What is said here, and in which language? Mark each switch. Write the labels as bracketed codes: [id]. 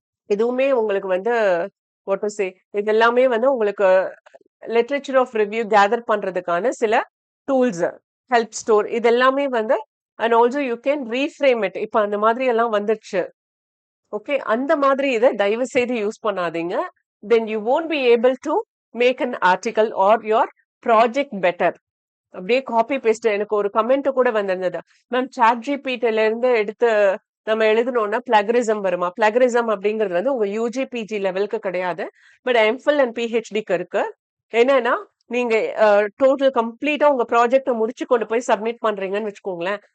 [ta] இதுவுமே உங்களுக்கு வந்து [en] what to say [ta] இது எல்லாமே வந்து உங்களுக்கு லிட்ரேச்சர் ஆஃப் ரிவ்யூ கேதர் பண்றதுக்கான சில டூல்ஸ், ஹெல்ப் ஸ்டோர் இது எல்லாமே வந்து [en] And also you can reframe it. [ta] இப்ப அந்த மாதிரி எல்லாம் வந்துருச்சு. ஓகே. அந்த மாதிரி இதை தயவு செய்து யூஸ் பண்ணாதீங்க. [en] Then you won't be able to make an article or your project better. [ta] அப்படியே காப்பி பேஸ்ட். எனக்கு ஒரு கமெண்ட் கூட வந்திருந்தது, மேம் சாட் ஜிபிடில இருந்து எடுத்து நம்ம எழுதணும்னா பிளகரிசம் வருமா? பிளகரிசம் அப்படிங்கிறது வந்து உங்க யூஜி பிஜி லெவலுக்கு கிடையாது. பட் எம்ஃபில் அண்ட் பிஹெச்டிக்கு இருக்கு. என்னன்னா நீங்க டோட்டல் கம்ப்ளீட்டா உங்க ப்ராஜெக்ட முடிச்சு கொண்டு போய் சப்மிட் பண்றீங்கன்னு வச்சுக்கோங்களேன்.